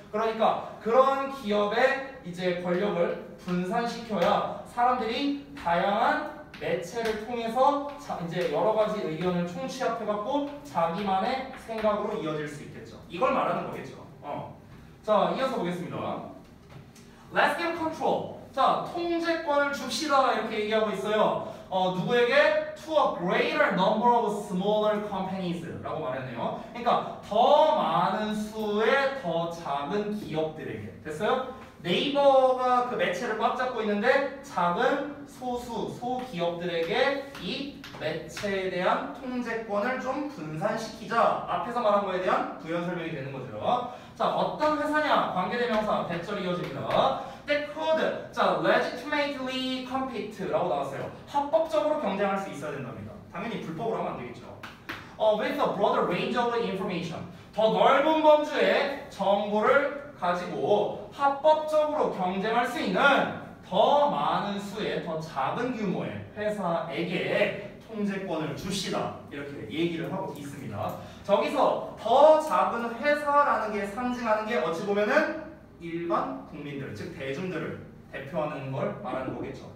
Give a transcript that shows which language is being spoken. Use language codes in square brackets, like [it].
[ko] 그러니까 그런 기업의 이제 권력을 분산시켜야 사람들이 다양한 매체를 통해서 이제 여러 가지 의견을 총취합해갖고 자기만의 생각으로 이어질 수 있겠죠. 이걸 말하는 거겠죠. 자, 이어서 보겠습니다. [en] Let's give control. [ko] 자, 통제권을 줍시다 이렇게 얘기하고 있어요. 누구에게? [en] To a greater number of smaller companies라고 [ko] 말했네요. 그러니까 더 많은 수의 더 작은 기업들에게. 됐어요? 네이버가 그 매체를 꽉 잡고 있는데 작은 소기업들에게 이 매체에 대한 통제권을 좀 분산시키자. 앞에서 말한 거에 대한 부연 설명이 되는 거죠. 자, 어떤 회사냐? 관계대명사 대절이 이어집니다. [en] That could, [ko] 자, [en] legitimately compete라고 [ko] 나왔어요. 합법적으로 경쟁할 수 있어야 된답니다. 당연히 불법으로 하면 안 되겠죠. [en] With a broader range of information. [ko] 더 넓은 범주의 정보를 가지고 합법적으로 경쟁할 수 있는 더 많은 수의 더 작은 규모의 회사에게 통제권을 줍시다. 이렇게 얘기를 하고 있습니다. 저기서 더 작은 회사라는 게 상징하는 게 어찌 보면은 일반 국민들, 즉 대중들을 대표하는 걸 말하는 거겠죠.